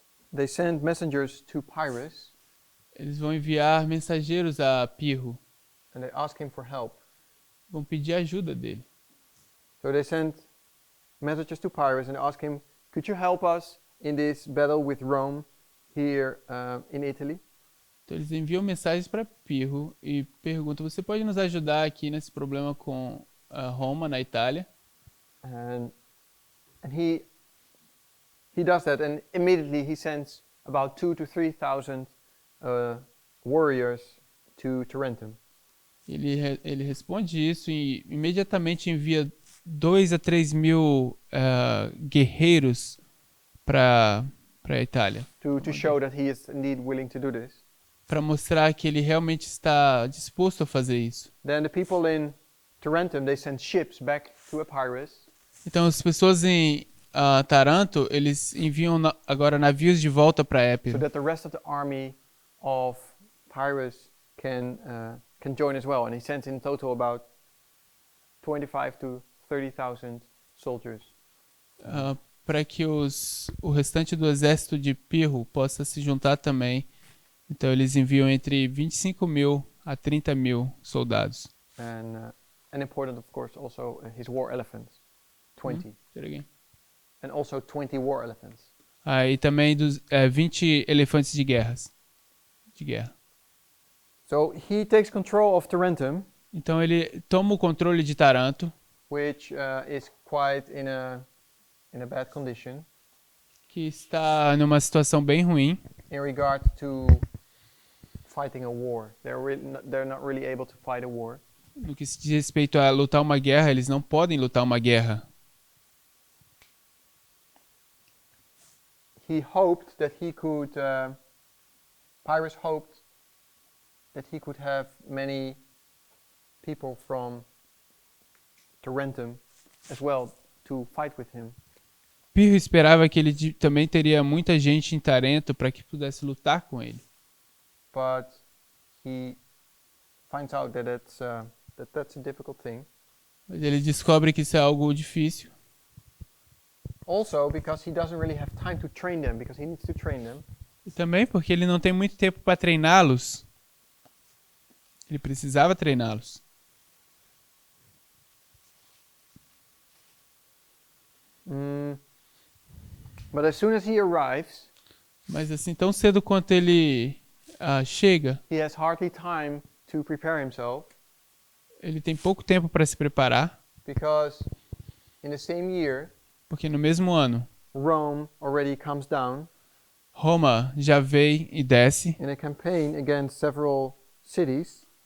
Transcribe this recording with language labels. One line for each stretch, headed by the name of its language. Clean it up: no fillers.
English: they send messengers to Pirus,
Portuguese: eles vão enviar mensageiros a Pirro,
English: and they ask him for help.
Portuguese: vão pedir ajuda dele.
English: So they send messages to Pyrrhus and ask him, could you help us in this battle with Rome here in Italy?
Portuguese: Então eles enviam mensagens para Pirro e perguntam: você pode nos ajudar aqui nesse problema com Roma na Itália?
English: And he does that, and immediately he sends about 2,000 to 3,000 warriors to Tarentum.
Portuguese: Ele responde isso e imediatamente envia 2 a 3 mil guerreiros para a Itália,
English: To show that he is indeed willing to do this.
Portuguese: para mostrar que ele realmente está disposto a fazer isso.
English: Then the people in Tarentum, they send ships back to Epirus,
Portuguese: Então as pessoas em Taranto, eles enviam agora navios de volta para
English: so
Portuguese: Épiro,
English: that the rest of the army of Pyrrhus can join as well. And he sends in total about 25 to 30,000 soldiers.
Portuguese: para que o restante do exército de Pirro possa se juntar também. Então eles enviam entre 25 mil a 30 mil soldados.
English: And important, of course, also his war elephants, 20. And also 20 war elephants.
Portuguese: E também 20 elefantes de guerra.
English: So he takes control of Tarentum,
Portuguese: Então ele toma o controle de Taranto,
English: which is quite in a bad condition
Portuguese: que está numa situação bem ruim
English: in regard to fighting a war. They're not really able to fight a war.
Portuguese: no que se diz respeito a lutar uma guerra. Eles não podem lutar uma guerra.
English: He hoped that he could, Pyrrhus hoped that he could have many people from Tarentum as well to fight with him.
Portuguese: Pirro esperava que ele também teria muita gente em Tarento para que pudesse lutar com ele.
English: But he finds out that that's a difficult thing.
Portuguese: Mas ele descobre que isso é algo difícil.
English: Also because he doesn't really have time to train them, because he needs to train them.
Portuguese: E também porque ele não tem muito tempo para treiná-los. Ele precisava treiná-los.
English: But as soon as he arrives,
Portuguese: Mas assim, tão cedo quanto ele chega,
English: he has hardly time to prepare himself,
Portuguese: ele tem pouco tempo para se preparar,
English: because in the same year,
Portuguese: porque no mesmo ano,
English: Rome already comes down
Portuguese: Roma já vem e desce
English: in a campaign against several cities.